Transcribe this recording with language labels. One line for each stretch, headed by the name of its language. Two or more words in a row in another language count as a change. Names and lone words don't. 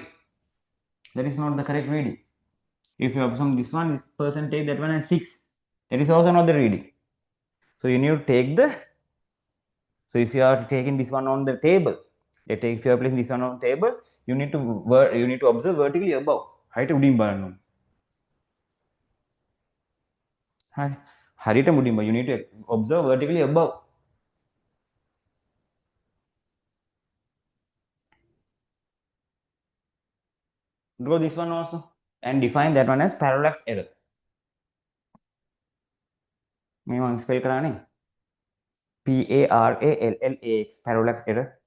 English: That is not the correct reading. If you observe this one, this person take that one as 6. That is also not the reading. So you need to take the. So if you are taking this one on the table, if you are placing this one on the table, you need to observe vertically above.
Sinhala: Height උඩින් බලන්න. Hi. හරියට මුඩින්ම
English: you need to observe vertically above. Draw this one also and define that one as parallax error.
Sinhala: මේ මම ස්පෙල් කරානේ
English: PARALLAX parallax error.